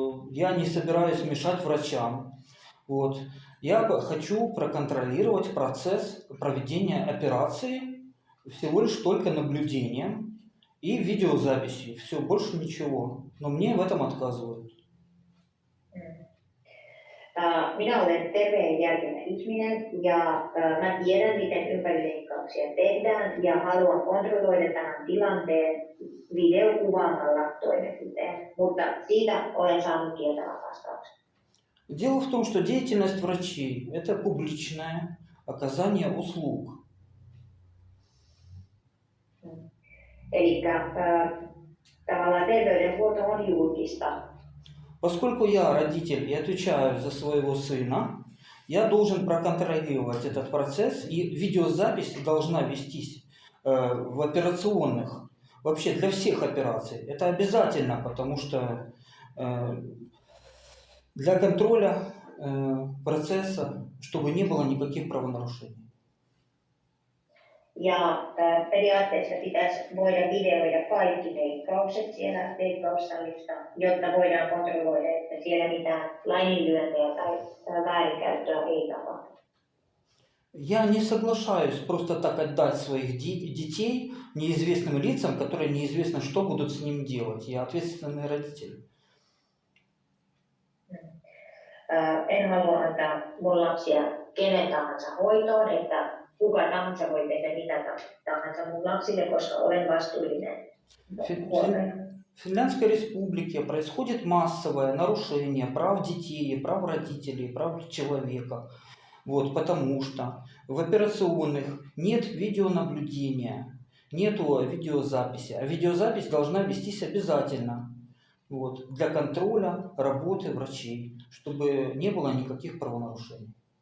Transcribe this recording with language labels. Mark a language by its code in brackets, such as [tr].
[ru] Я не собираюсь мешать врачам. Вот. Я хочу проконтролировать процесс проведения операции всего лишь только наблюдением и видеозаписью. Все, больше ничего. Но мне в этом отказывают. [fi] Minä olen terve ja järkevä ihminen ja mä tiedän, miten ympärileikkauksia tehdään ja haluan kontrolloida tämän tilanteen videokuvaamalla toimenpiteen, mutta siitä olen saanut kieltävän vastauksen. [ru] Дело в том, что деятельность врачей – это публичное оказание услуг. [fi] Eli tavallaan terveydenhuolto on julkista. [ru] Поскольку я родитель и отвечаю за своего сына, я должен проконтролировать этот процесс, и видеозапись должна вестись в операционных, вообще для всех операций. Это обязательно, потому что для контроля процесса, чтобы не было никаких правонарушений. [fi] Ja periaatteessa pitäisi voida videoida kaikki leikkaukset siellä leikkaussalissa, jotta voidaan kontrolloida, että siellä mitään laiminlyöntejä tai väärinkäyttöä ei tapahdu. [ru] Я не соглашаюсь просто так отдать своих детей неизвестным лицам, которые неизвестно, что будут с ним делать. Я ответственный родитель. [fi] En halua antaa mun lapsia kenen tahansa hoitoon, että kuka tahansa voi tehdä mitä tahansa mun lapsille, koska olen vastuullinen huoltaja. [ru] В Финляндской республике происходит массовое нарушение прав детей, прав родителей, прав человека. Вот, потому что в операционных нет видеонаблюдения, нету видеозаписи. А видеозапись должна вестись обязательно, вот, для контроля работы врачей, чтобы не было никаких правонарушений.